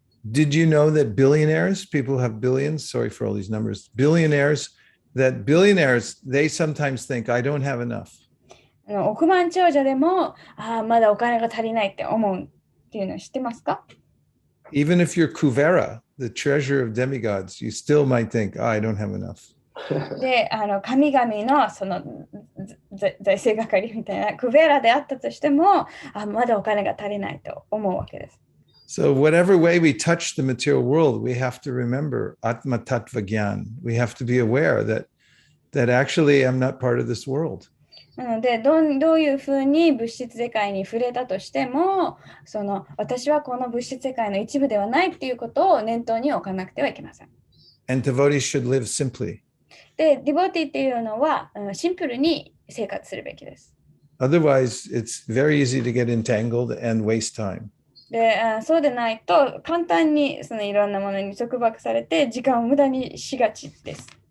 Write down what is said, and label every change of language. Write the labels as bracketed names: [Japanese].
[English] Did you know that billionaires, people who have billions, sorry for all these numbers, billionaires, they sometimes think, I don't have enough. [Japanese] 億万長者でもまだお金が足りないって思うっていうのを知ってますか？ [English] Even if you're Kuvera, the treasure of demigods, you still might think, I don't have enough. [Japanese] で、神々のその財政係みたいなクベラであったとしても、まだお金が足りないと思うわけです。 [English] So whatever way we touch the material world, we have to remember Atma Tattva Gyan. We have to be aware that actually I'm not part of this world. [Japanese] なのでどういうふうに物質世界に触れたとしても、その私はこの物質世界の一部ではないっていうことを念頭に置かなくてはいけません。 [English] And devotees should live simply. [Japanese] で、ディボティっていうのはシンプルに生活するべきです。 [English] Otherwise, it's very easy to get entangled and waste time. [Japanese] で、そうでないと簡単にそのいろんなものに束縛されて時間を無駄にしがちです。